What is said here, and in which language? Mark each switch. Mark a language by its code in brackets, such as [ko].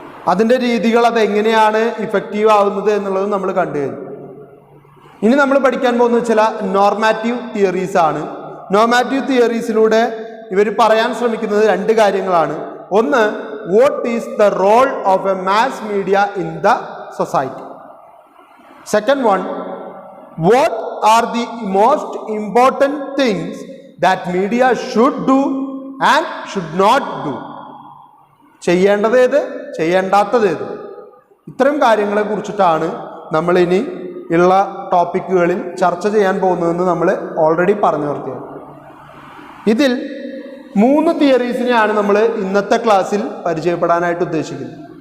[ml] അതിൻ്റെ രീതികൾ അതെങ്ങനെയാണ് ഇഫക്റ്റീവ് ആവുന്നത് എന്നുള്ളത് നമ്മൾ കണ്ടു കഴിഞ്ഞു. ഇനി നമ്മൾ പഠിക്കാൻ പോകുന്ന ചില നോർമാറ്റീവ് തിയറീസ് ആണ്. നോർമാറ്റീവ് തിയറീസിലൂടെ ഇവർ പറയാൻ ശ്രമിക്കുന്നത് രണ്ട് കാര്യങ്ങളാണ്. [en] ഒന്ന്, what is the role of a mass media in the society. Second one, what are the most important things that media should do and should not do. [ml] ചെയ്യേണ്ടത് ഏത്, ചെയ്യേണ്ടാത്തത് ഏത്. ഇത്തരം കാര്യങ്ങളെ കുറിച്ചിട്ടാണ് നമ്മളിനി ഉള്ള ടോപ്പിക്കുകളിൽ ചർച്ച ചെയ്യാൻ പോകുന്നതെന്ന് നമ്മൾ ഓൾറെഡി പറഞ്ഞു നിർത്തിയത്. ഇതിൽ 3 തിയറീസിനെയാണ് നമ്മൾ ഇന്നത്തെ ക്ലാസ്സിൽ പരിചയപ്പെടാനായിട്ട് ഉദ്ദേശിക്കുന്നത്.